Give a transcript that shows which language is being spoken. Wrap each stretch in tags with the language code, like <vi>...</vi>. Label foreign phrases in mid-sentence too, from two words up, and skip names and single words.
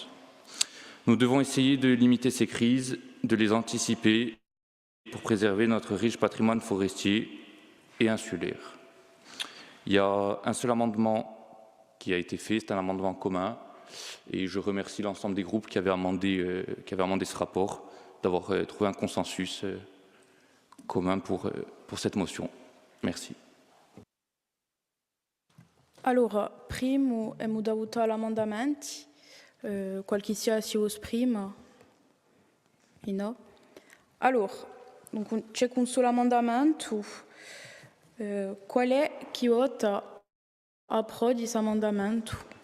<fr>Nous devons essayer de limiter ces crises, de les anticiper pour préserver notre riche patrimoine forestier et insulaire. Il y a un seul amendement qui a été fait, c'est un amendement commun, et je remercie l'ensemble des groupes qui avaient amendé ce rapport, d'avoir trouvé un consensus commun pour cette motion. Merci.</fr> <co>Allora, primo abbiamo da votare l'emendamento, qualche sia si esprime? No? Allora, donc, c'è un solo emendamento. Qual è chi vota a pro di questo emendamento?</co>